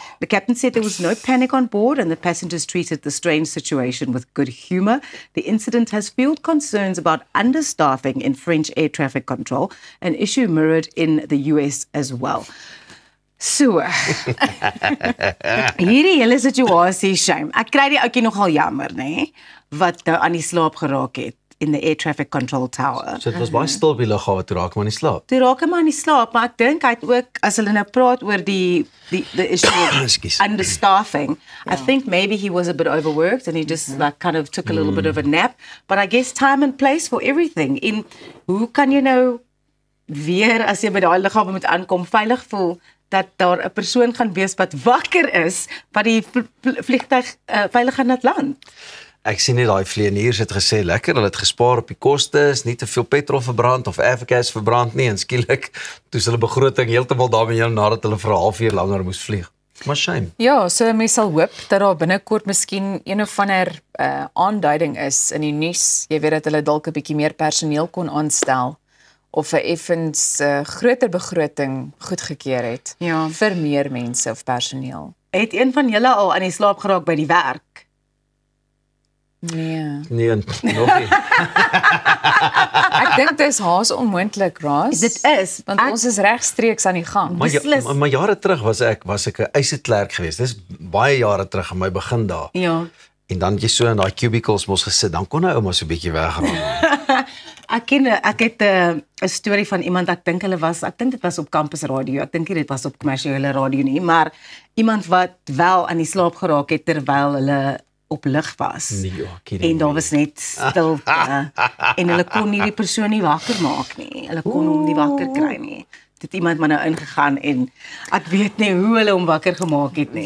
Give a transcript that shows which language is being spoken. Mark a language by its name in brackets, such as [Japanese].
[English] The captain said there was no panic on board and the passengers treated the strange situation with good humor. The incident has fueled concerns about understaffing in French air traffic control, an issue mirrored in the US as well. [Afrikaans] So, hierdie hele situasie, shame. Ek kry die ouetjie nogal jammer, nê, wat nou aan die slaap geraak het in the air traffic control tower. So dit was baie stil by die lughawe toe raak maar nie slaap. Toe raak hy maar aan die slaap, maar ek dink hy het ook, as hulle nou praat oor the issue of Ekskuus. [English] understaffing, I think maybe he was a bit overworked and he just like kind of took a little bit of a nap. But I guess time and place for everything. [Afrikaans] En hoe kan jy nou weer, as jy by daai lughawe moet aankom, veilig voel dat daar 'n persoon gaan wees wat wakker is, wat die vliegtuig veilig gaan laat land? Ek sien net daai vlieëniers het gesê lekker, hulle het gespaar op die koste, is nie te veel petrol verbrand of airgas verbrand nie en skielik toe is hulle begroting heeltemal daarmee heen nadat hulle vir 'n halfuur langer moes vlieg. Maar shame. Ja, so mense sal hoop dat daar binnekort miskien een of ander aanduiding is in die nuus. Jy weet dat hulle dalk 'n bietjie meer personeel kon aanstel of 'n effens groter begroting goedgekeur het Ja. vir meer mense of personeel. Het een van julle al aan die slaap geraak by die werk? Nee. Nee, nog nie. Ek dink dit is haas onmoontlik, Ras. Dit is, want ons is regstreeks aan die gang. Maar, beslis. maar jare terug was ek 'n eiseklerk geweest. Dis baie jare terug in my begin daar. Ja. En dan jy so in daai cubicles mos gesit, dan kon hy ouma so 'n bietjie wegraak. Ek het 'n storie van iemand, ek dink dit was op Campus Radio. Ek dink nie dit was op kommersiële radio nie, maar iemand wat wel aan die slaap geraak het terwyl hulle op lig was. Nee, En daar was net stilte en hulle kon nie die persoon nie wakker maak nie. Hulle kon hom nie wakker kry nie. Het iemand maar nou ingegaan en ek weet nie hoe hulle hom wakker gemaak het nie.